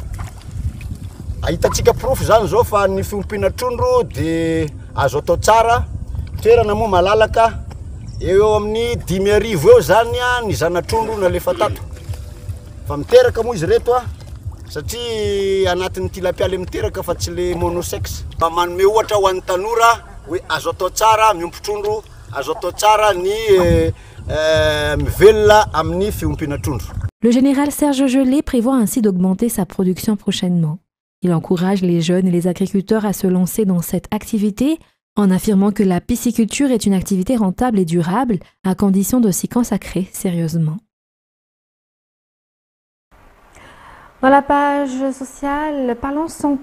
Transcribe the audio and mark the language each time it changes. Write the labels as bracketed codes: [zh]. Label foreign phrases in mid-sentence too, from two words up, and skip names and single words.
[mg] Ahitatsika proof zany zao fa ny fiompiana trondro dia azo atao tsara, toerana moa malalaka, eo amin'ny 5,000 eo zany ny zana trondro na lefa tato. Fa miteraka moa izy reto satria anatin'ity lapialy miteraka fa tsy [fr] le monosexe [mg] mba manome ohatra ho an'ny tanora hoe azo atao tsara miompy trondro, azo atao tsara ny mivelona amin'ny fiompiana trondro. [fr] Le général Serge Gelé prévoit ainsi d'augmenter sa production prochainement. Il encourage les jeunes et les agriculteurs à se lancer dans cette activité en affirmant que la pisciculture est une activité rentable et durable à condition de s'y consacrer sérieusement. Dans la page sociale, parlons santé.